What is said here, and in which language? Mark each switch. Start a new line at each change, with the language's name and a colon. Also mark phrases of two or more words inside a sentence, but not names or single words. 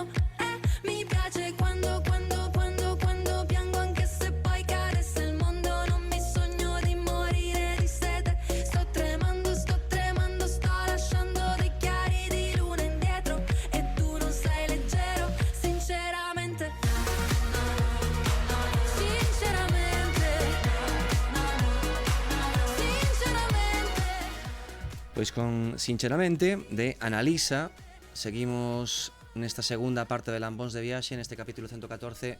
Italian: Mi piace quando piango, anche se poi cadesse il mondo, non mi sogno di morire di sete. Sto tremando, sto lasciando dei chiari di luna indietro, e tu non sei leggero. Sinceramente,
Galician: Pois con Sinceramente de Analisa seguimos nesta segunda parte de Lambóns de Viaxe, neste capítulo 114,